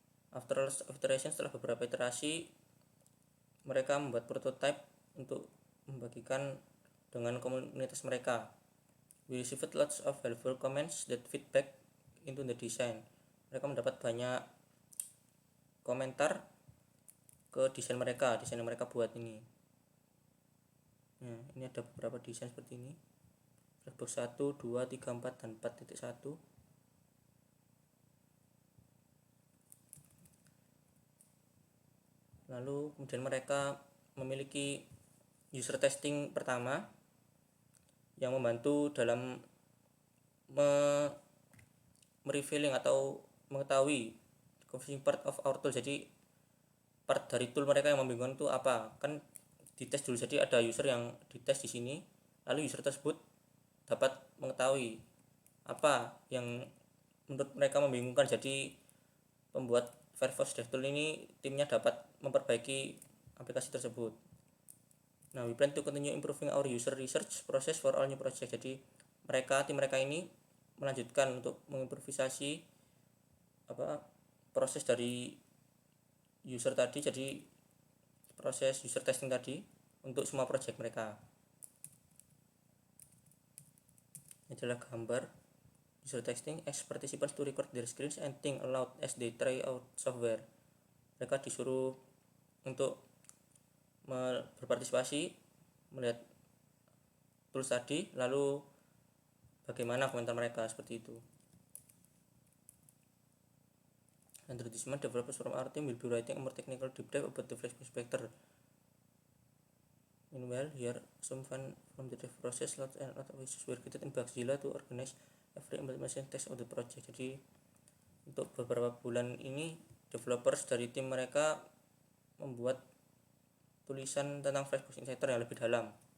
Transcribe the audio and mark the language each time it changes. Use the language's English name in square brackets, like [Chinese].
[English] After iteration, [Indonesian] setelah beberapa iterasi, mereka membuat prototype untuk membagikan dengan komunitas mereka. [English] We received lots of helpful comments that feedback into the design. [Indonesian] Mereka mendapat banyak komentar ke desain yang mereka buat ini. Nah, ini ada beberapa desain seperti ini. Flexbox 1, 2, 3, 4, dan 4.1. Lalu kemudian mereka memiliki user testing pertama yang membantu dalam merevealing atau mengetahui [English] confusing part of our tool. [Indonesian] Jadi part dari tool mereka yang membingungkan itu apa? Kan dites dulu. Jadi ada user yang dites di sini, lalu user tersebut dapat mengetahui apa yang menurut mereka membingungkan. Jadi pembuat Firefox DevTools ini timnya dapat memperbaiki aplikasi tersebut. [English] Nah, we plan to continue improving our user research process for all new project. [Indonesian] Jadi tim mereka ini melanjutkan untuk mengimprovisasi proses dari user tadi, jadi proses user testing tadi untuk semua project mereka. Ini adalah gambar user testing. [English] Ask participants to record their screens and think aloud as they try out software. [Indonesian] mereka disuruh untuk berpartisipasi melihat tools tadi, lalu bagaimana komentar mereka, seperti itu. [English] Under this month, developers from our team will be writing a more technical deep dive about the Flexbox Inspector. Meanwhile, here some fun from the dev process. Lots and lots of issues were created in Bugzilla to organize every implementation test of the project. [Indonesian] Jadi untuk beberapa bulan ini developers dari tim mereka membuat tulisan tentang Flexbox Inspector yang lebih dalam.